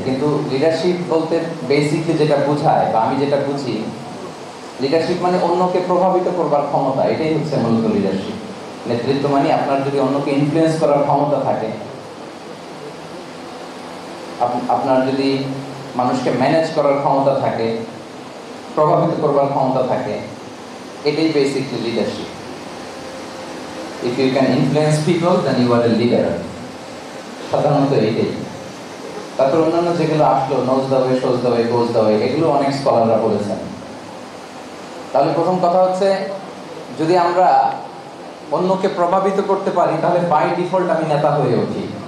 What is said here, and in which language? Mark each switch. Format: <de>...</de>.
<bn>কিন্তু লিডারশিপ বলতে বেসিকলি যেটা বোঝায়, বা আমি যেটা বুঝি, লিডারশিপ মানে অন্যকে প্রভাবিত করবার ক্ষমতা, এটাই হচ্ছে মূলত লিডারশিপ। নেতৃত্ব মানে আপনার যদি অন্যকে ইনফ্লুয়েন্স করার ক্ষমতা থাকে, আপনার যদি মানুষকে ম্যানেজ করার ক্ষমতা থাকে, প্রভাবিত করবার ক্ষমতা থাকে, এটাই basically leadership.</bn> <en>If you can influence people, then you are a leader.</en> <bn>সাধারণত এইটাই। তারপর অন্যান্য যেগুলো আসলো,</bn> <en>knows the way, shows the way,</en> <bn>goes the way, এগুলো অনেক স্কলাররা বলেছেন। তাহলে প্রথম কথা হচ্ছে, যদি আমরা অন্যকে প্রভাবিত করতে পারি, তাহলে বাই ডিফল্ট আমি নেতা হয়ে উঠি।</bn>